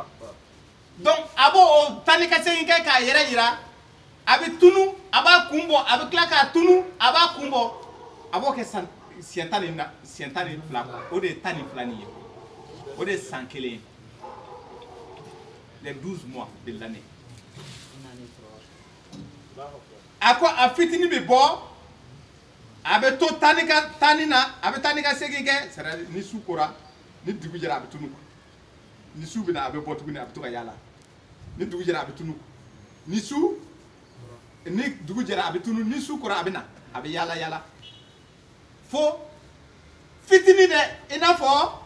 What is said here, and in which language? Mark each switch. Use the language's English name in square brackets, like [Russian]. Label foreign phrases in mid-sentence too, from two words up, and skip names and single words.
[Arabic] الله أكبر [Bambara] donc a b'o tani ka segin kɛ k'a yɛrɛ yira a bɛ tunu a b'a kun bɔ a bɛ tila k'a tunu a b'a kun bɔ a b'o kɛ siɲɛ tan ni fila o de ye tan ni fila nin ye o de ye san kelen ye [French] les 12 mois de l'année [Bambara] a ko a fitinin bɛ bɔ a bɛ to tanni na a bɛ tanni ka segin kɛ [French] c'est à dire [Bambara] ni su kora ni dugu jɛra a bɛ tunu ni su bɛna a bɛ bɔ tuguni a bɛ to ka yaala ni dugu jɛra a bɛ tunu ni dugu jɛra a bɛ tunu ni su kora a bɛ na a bɛ yaala yaala fo fitinin dɛ i n'a fɔ